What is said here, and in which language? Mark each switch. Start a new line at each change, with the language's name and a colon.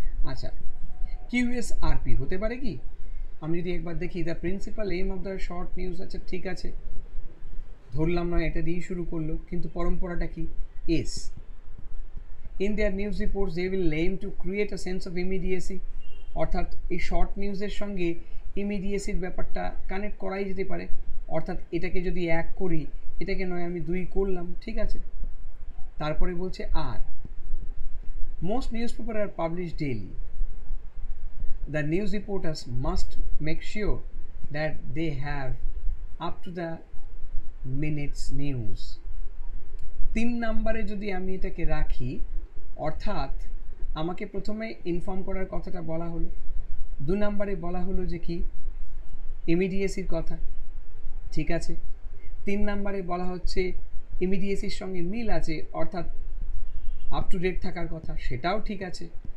Bangla: আচ্ছা, কিউএসআরপি হতে পারে কি? আমি যদি একবার দেখি
English: the principal aim of the short news,
Bangla: আচ্ছা ঠিক আছে, ধরলাম না এটা দিয়েই শুরু করলো, কিন্তু পরম্পরাটা কি? S.
English: in their news reports they will aim to create a sense of immediacy,
Bangla: অর্থাৎ এই শর্ট নিউজের সঙ্গে ইমিডিয়েসির ব্যাপারটা কানেক্ট করাই যেতে পারে, অর্থাৎ এটাকে যদি এক করি, এটাকে নয় আমি দুই করলাম, ঠিক আছে। তারপরে বলছে
English: আর most newspaper are publish daily, the news reporters must make sure that they have up to the minutes news।
Bangla: 3 নম্বরে যদি আমি এটাকে রাখি, অর্থাৎ আমাকে প্রথমে ইনফর্ম করার কথাটা বলা হলো, 2 নম্বরে বলা হলো যে কি ইমিডিয়েসির কথা, ঠিক আছে। 3 নম্বরে বলা হচ্ছে ইমিডিয়েসির সঙ্গে মিল আছে, অর্থাৎ আপ টু ডেট থাকার কথা, সেটাও ঠিক আছে।